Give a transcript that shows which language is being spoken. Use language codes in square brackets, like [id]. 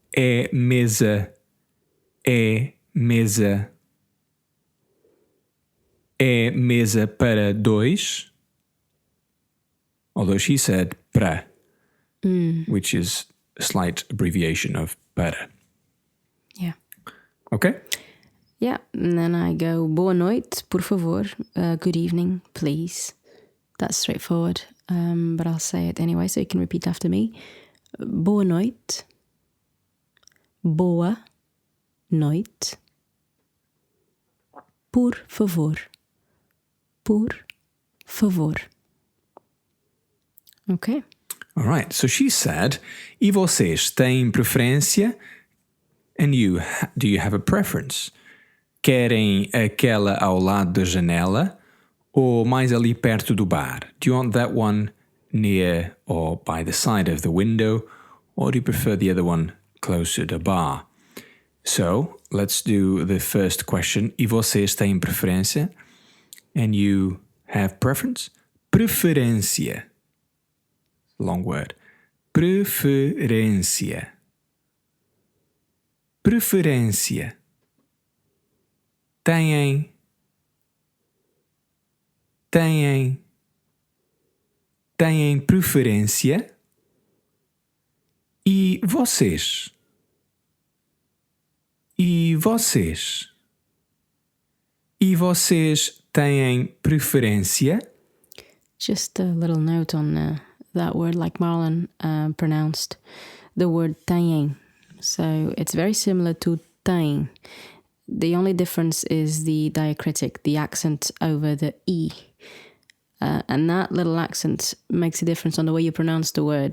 [pt] É mesa, é mesa, é mesa para dois? [en] Although she said para, which is a slight abbreviation of para. Yeah. Okay? Yeah, and then I go, [pt] boa noite, por favor. [en] Good evening, please. That's straightforward, but I'll say it anyway, so you can repeat after me. [pt] Boa noite. Boa noite. Por favor. Por favor. [en] Okay. All right, so she said, [pt] e vocês têm preferência? [en] And you, do you have a preference? [pt] Querem aquela ao lado da janela ou mais ali perto do bar? [en] Do you want that one near or by the side of the window, or do you prefer the other one closer to the bar? So, let's do the first question. [pt] E vocês têm preferência? [en] And you have preference? Preferência. Long word. [pt] Preferência. Preferência. Têm. Têm preferência? E vocês? E vocês? E vocês têm preferência? [en] Just a little note on that word, like Marlon pronounced the word têm. So it's very similar to têm. The only difference is the diacritic, the accent over the E. And that little accent makes a difference on the way you pronounce the word.